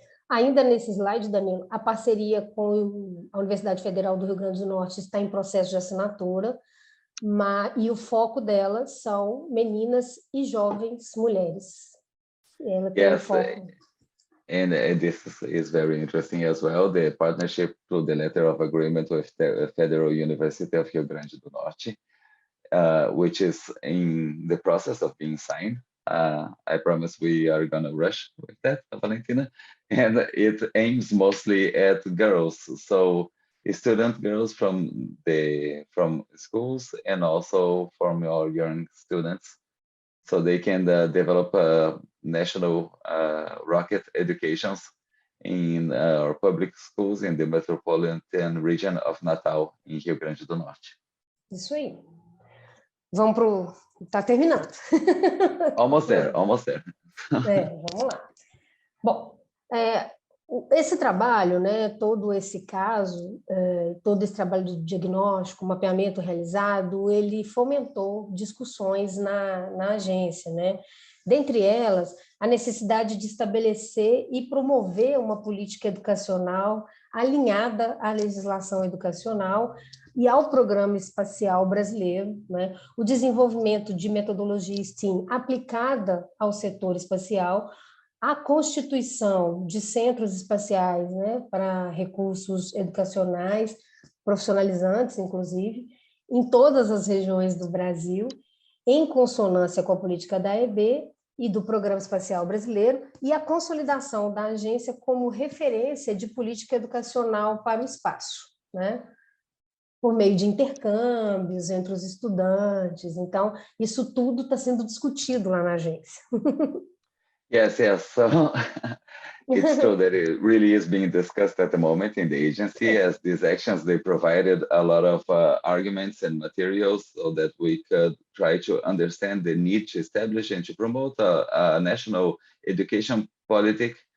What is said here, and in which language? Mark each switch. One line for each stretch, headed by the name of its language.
Portuguese: Ainda nesse slide, Danilo, a parceria com a Universidade Federal do Rio Grande do Norte está em processo de assinatura, e o foco dela são meninas e jovens mulheres. Ela tem
English: Yes,
Portuguese: foco.
English: And this is very interesting as well, the partnership through the letter of agreement with the Federal University of Rio Grande do Norte, which is in the process of being signed. I promise we are going to rush with that, Valentina. And it aims mostly at girls, so student girls from schools and also from our young students, so they can develop national rocket educations in our public schools in the metropolitan region of Natal, in Rio Grande do Norte.
Portuguese: Isso aí. Vamos pro... Tá terminando.
English: Almost there, almost there.
Portuguese: Vamos lá. Bom, esse trabalho, né, todo esse caso, todo esse trabalho de diagnóstico, mapeamento realizado, ele fomentou discussões na agência, né? Dentre elas, a necessidade de estabelecer e promover uma política educacional alinhada à legislação educacional, e ao Programa Espacial Brasileiro, né, o desenvolvimento de metodologia STEAM aplicada ao setor espacial, a constituição de centros espaciais, né, para recursos educacionais, profissionalizantes, inclusive, em todas as regiões do Brasil, em consonância com a política da EB e do Programa Espacial Brasileiro, e a consolidação da agência como referência de política educacional para o espaço, né? Por meio de intercâmbios entre os estudantes. Então, isso tudo está sendo discutido lá na agência.
English: Yes, yes. So it's true that it really is being discussed at the moment in the agency, as these actions, they provided a lot of arguments and materials so that we could try to understand the need to establish and to promote a national education politic